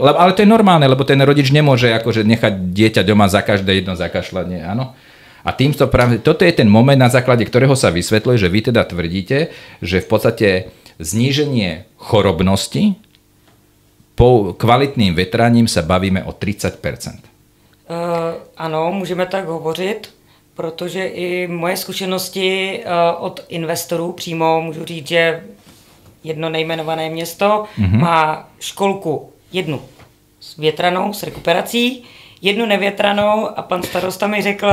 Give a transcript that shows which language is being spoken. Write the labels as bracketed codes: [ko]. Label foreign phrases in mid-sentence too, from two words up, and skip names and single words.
[sk] Ale to je normálne, lebo ten rodič nemôže akože nechať dieťa doma za každé jedno zakašľanie, áno? A týmto práve, toto je ten moment, na základe ktorého sa vysvetľuje, že vy teda tvrdíte, že v podstate zníženie chorobnosti po kvalitným vetraním sa bavíme o 30%. [cs] Ano, můžeme tak hovořit. Protože i moje zkušenosti od investorů přímo můžu říct, že jedno nejmenované město má školku jednu větranou s rekuperací, jednu nevětranou a pan starosta mi řekl...